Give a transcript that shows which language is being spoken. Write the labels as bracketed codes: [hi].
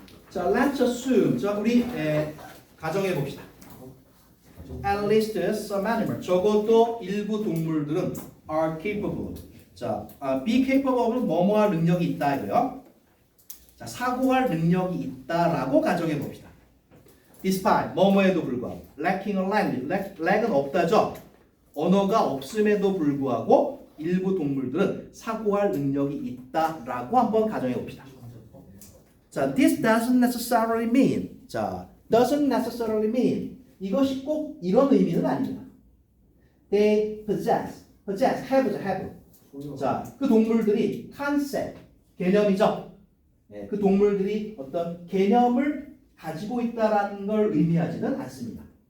[ko] 자, [en] let's assume. [ko] 자, 우리 가정해 봅시다. [en] At least some animal. [ko] 적어도 일부 동물들은 [en] are capable. [ko] 자, be capable은 뭐뭐할 능력이 있다 이거요. 자, 사고할 능력이 있다라고 가정해 봅시다. [en] Despite [ko] 뭐뭐에도 불구하고 [en] lacking a language. [ko] lack은 없다죠. 언어가 없음에도 불구하고 일부 동물들은 사고할 능력이 있다라고 한번 가정해 봅시다. [en] 자, this doesn't necessarily mean. 자, doesn't necessarily mean. [ko] 이것이 꼭 이런 의미는 아닙니다. [en] They possess, have. [ko] 자, 그 동물들이 concept, 개념이죠. 그 동물들이 어떤 개념을 가지고 있다라는 걸 의미하지는 않습니다.